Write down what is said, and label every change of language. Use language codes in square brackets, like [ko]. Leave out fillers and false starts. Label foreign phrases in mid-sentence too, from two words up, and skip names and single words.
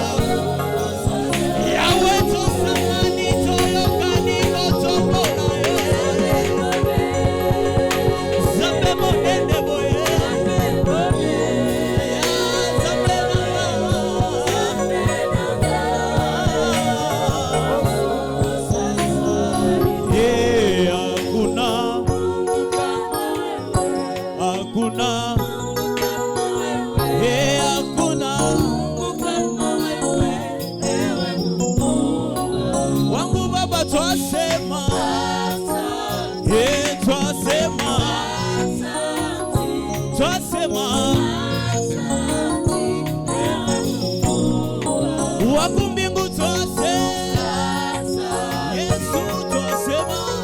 [ln] Yahweh tosamani toyokani kotombola yo. Zambe monene boye, Zambe na ngai. [sw] Hakuna, hakuna, hakuna wangu Baba, twasema, twasema, twasema wangu mbingu, twasema Yesu, twasema,